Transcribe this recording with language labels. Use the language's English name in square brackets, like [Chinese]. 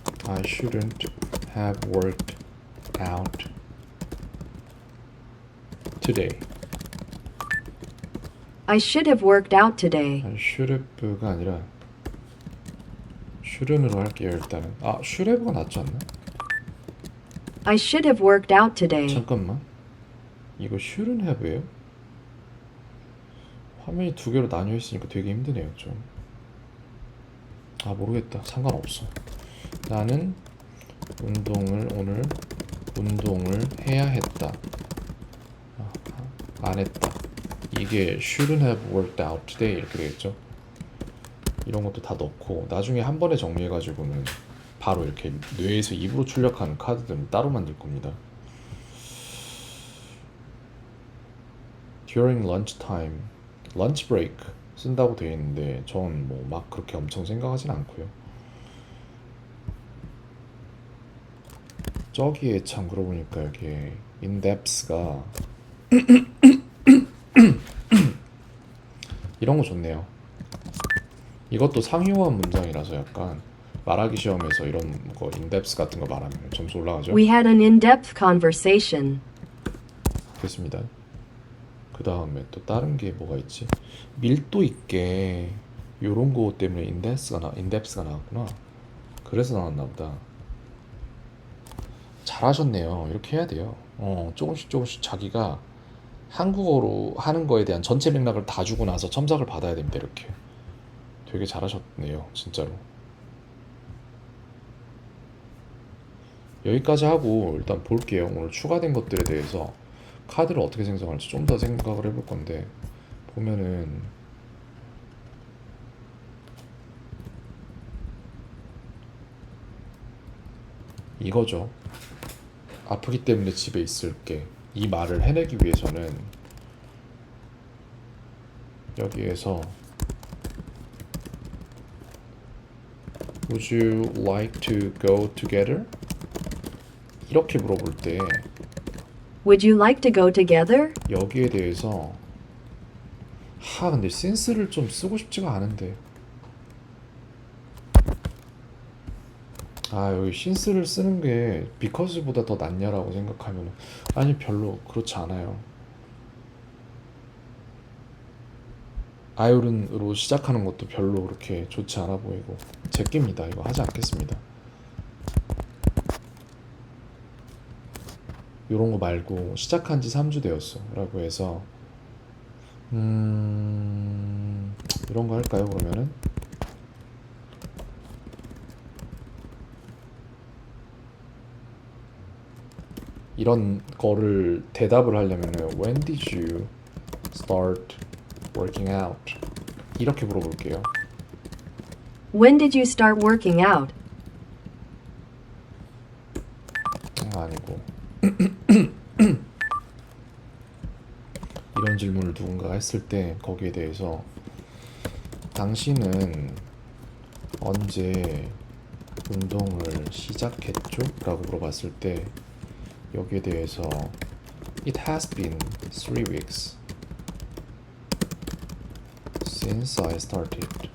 [English] I shouldn't have worked out today. I should have worked out today. [Korean] should have가 아니라 shouldn't으로 할게요. 일단은 should have가 낫지 않나? [English] I should have worked out today. [Korean] 잠깐만, 이거 shouldn't have예요? 화면이 두 개로 나뉘어 있으니까 되게 힘드네요 좀. 아 모르겠다. 상관없어. 나는 오늘 운동을 해야 했다. 아, 안 했다. 이게 [English] shouldn't have worked out today [Korean] 이렇게 되겠죠. 이런 것도 다 넣고 나중에 한 번에 정리해가지고는 바로 이렇게 뇌에서 입으로 출력하는 카드들은 따로 만들 겁니다. [English] During lunchtime, lunch break [Korean] 쓴다고 되어 있는데 전 뭐 막 그렇게 엄청 생각하진 않고요. 저기에 참 그러고 보니까 여기에 in-depth가 이런 거 좋네요. 이것도 상용한 문장이라서 약간 말하기 시험에서 이런 거 in-depth 같은 거 말하면 점수 올라가죠. [English] We had an in-depth conversation. [Korean] 됐습니다. 그 다음에 또 다른 게 뭐가 있지? 밀도 있게 요런 거 때문에 in-depth가 나왔구나. 그래서 나왔나 보다. 잘하셨네요. 이렇게 해야 돼요. 조금씩 자기가 한국어로 하는 거에 대한 전체 맥락을 다 주고 나서 첨삭을 받아야 됩니다. 이렇게. 되게 잘하셨네요. 진짜로. 여기까지 하고 일단 볼게요. 오늘 추가된 것들에 대해서 카드를 어떻게 생성할지 좀 더 생각을 해볼 건데 보면은 이거죠. 아프기 때문에 집에 있을게. 이 말을 해내기 위해서는 여기에서 [English] Would you like to go together? [Korean] 이렇게 물어볼 때 [English] Would you like to go together? [Korean] 여기에 대해서 근데 since를 좀 쓰고 싶지가 않은데 여기 since를 쓰는 게 because보다 더 낫냐라고 생각하면 아니 별로 그렇지 않아요. 아이오른으로 시작하는 것도 별로 그렇게 좋지 않아 보이고 제낍니다. 이거 하지 않겠습니다. 요런 거 말고 시작한 지 3주 되었어 라고 해서 이런 거 할까요 그러면은? 이런 거를 대답을 하려면은 [English] When did you start working out? [Korean] 이렇게 물어볼게요. [English] When did you start working out? [Korean] 아니고 이런 질문을 누군가가 했을 때 거기에 대해서 당신은 언제 운동을 시작했죠? 라고 물어봤을 때 여기에 대해서 [English] It has been 3 weeks since I started.